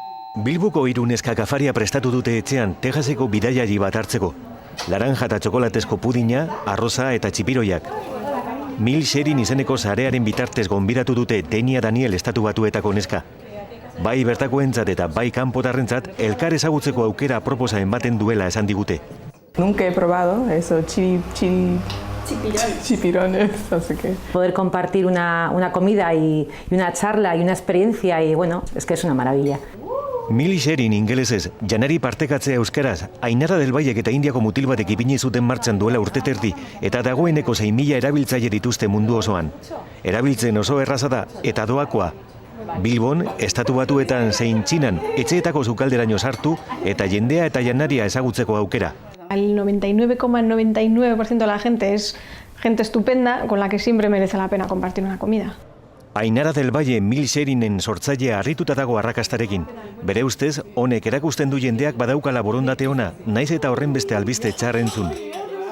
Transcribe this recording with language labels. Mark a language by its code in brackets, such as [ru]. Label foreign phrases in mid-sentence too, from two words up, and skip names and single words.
[eu] Bilboko hiru neskak afaria prestatu dute etxean Texaseko bidaiari bat hartzeko. Laranja eta txokolatezko pudina, arroza eta txipiroiak. Mil Sherin izeneko sarearen bitartez gonbidatu dute Tenia Daniel estatu batuetako neska. Bai bertakoentzat eta bai kanpotarrentzat elkar ezagutzeko aukera proposa ematen duela esan digute. [es] Nunca he probado eso, chipirones, así que... Poder compartir una comida y una charla y una experiencia y bueno, es que es una maravilla. [eu] Mil Sherin ingelesez, janari partekatzea euskaraz, Ainara del Vallek eta Indiako mutil batek ipini zuten martxan duela urteterdi eta dagoeneko 6.000 erabiltzaile dituzte mundu osoan. Erabiltzen oso erraza da eta doakoa. Bilbon, estatu batuetan zein Txinan, etxeetako sukalderaino sartu eta jendea eta janaria ezagutzeko aukera. [es] El 99,99% de la gente es gente estupenda con la que siempre merece la pena compartir una comida. [eu] Ainara del Valle Mil Sherinen sortzailea harrituta dago arrakastarekin. Bere ustez, honek erakusten du jendeak badaukala borondate ona, naiz eta horren beste albiste txar entzun.